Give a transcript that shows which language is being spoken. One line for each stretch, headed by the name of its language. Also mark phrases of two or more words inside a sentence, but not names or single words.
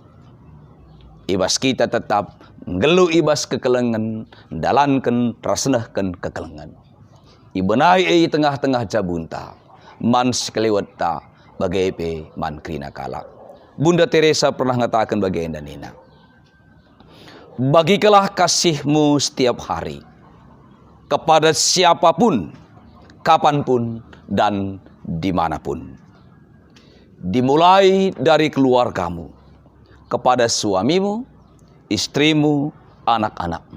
Batak Karo: Ibas kita tetap ngeluh ibas kekelengan, dalankan rasnahkan kekelengan. Ibenai tengah-tengah jabunta, man sekelewat ta bagai pe man krina kalak. Bunda Teresa pernah ngatakan bagai enda nina.
Indonesian: Bagikanlah kasihmu setiap hari kepada siapapun, kapanpun, dan dimanapun. Dimulai dari keluargamu, kepada suamimu, istrimu, anak-anakmu.